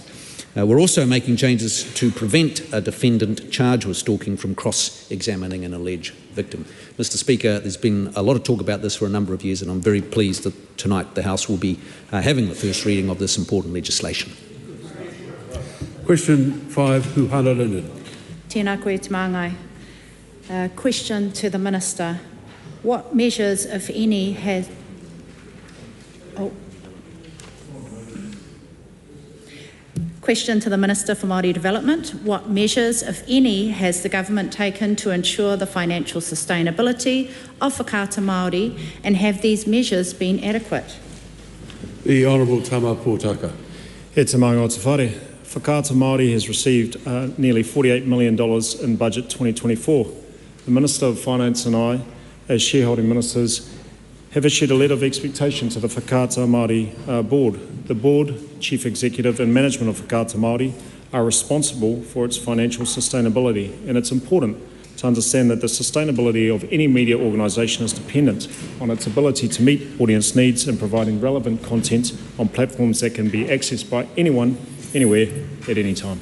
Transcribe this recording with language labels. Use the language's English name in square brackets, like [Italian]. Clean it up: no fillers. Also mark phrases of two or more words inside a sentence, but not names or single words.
[English] We're also making changes to prevent a defendant charged with stalking from cross-examining an alleged victim. Mr Speaker, there's been a lot of talk about this for a number of years, and I'm very pleased that tonight the House will be having the first reading of this important legislation. Question 5, Huhana Linden. [Māori] Tēnā koe te māngai. [English] Question to the Minister. What measures, if any, has... Question to the Minister for Māori Development. What measures, if any, has the government taken to ensure the financial sustainability of Whakaata Māori, and have these measures been adequate? The Honourable Tama Pōtaka. [Māori] He te maunga o te whare. [English] Whakaata Māori has received nearly $48 million in Budget 2024. The Minister of Finance and I, as shareholding ministers, have issued a letter of expectation to the Whakaata Māori Board. The Board, Chief Executive and Management of Whakaata Māori are responsible for its financial sustainability, and it's important to understand that the sustainability of any media organisation is dependent on its ability to meet audience needs and providing relevant content on platforms that can be accessed by anyone, anywhere, at any time.